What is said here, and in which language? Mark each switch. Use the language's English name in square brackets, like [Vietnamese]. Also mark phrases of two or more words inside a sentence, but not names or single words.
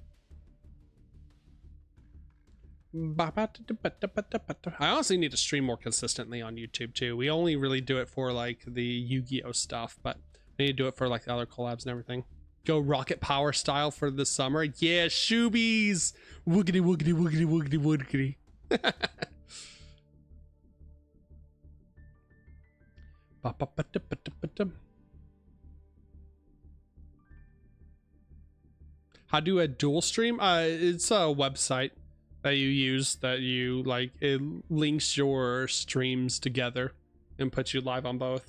[English] I honestly need to stream more consistently on YouTube too. We only really do it for like the Yu-Gi-Oh stuff, but I need to do it for like the other collabs and everything. Go rocket power style for the summer. Yeah, shoobies. Woogity woogity woogity woogity woogity. How do a dual stream? It's a website that you use that you like, it links your streams together and puts you live on both.